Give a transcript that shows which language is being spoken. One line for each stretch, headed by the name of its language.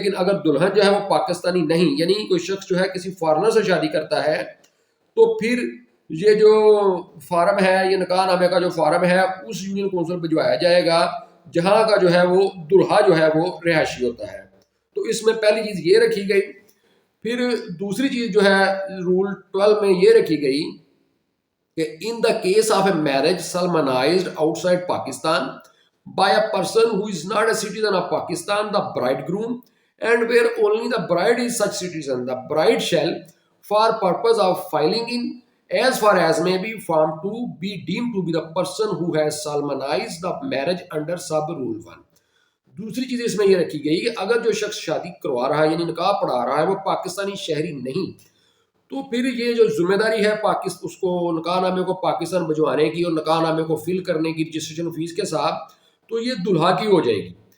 Urdu: لیکن اگر دلہن جو ہے وہ پاکستانی نہیں، یعنی کوئی شخص جو ہے کسی فارنر سے شادی کرتا ہے، تو پھر یہ جو فارم ہے، یہ نکاح نامے کا جو فارم ہے اس یونین کونسل بھجوایا جائے گا جہاں کا جو ہے وہ دلہا جو ہے وہ رہائشی ہوتا ہے. تو اس میں پہلی چیز یہ رکھی گئی. پھر دوسری چیز جو ہے رول 12 میں یہ رکھی گئی کہ
English: in the case of a marriage solemnized outside Pakistan by a person who is not a citizen of Pakistan, the bridegroom, and where only the bride is such citizen, the bride shall, for purpose of filing in, as far as may be form 2, be deemed to be the person who has solemnized the marriage under sub rule 1.
Urdu: دوسری چیز اس میں یہ رکھی گئی کہ اگر جو شخص شادی کروا رہا ہے یعنی نکاح پڑھا رہا ہے وہ پاکستانی شہری نہیں، تو پھر یہ جو ذمہ داری ہے اس کو نکاح نامے کو پاکستان بھجوانے کی اور نکاح نامے کو فل کرنے کی رجسٹریشن فیس کے ساتھ، تو یہ دلہا کی ہو جائے گی.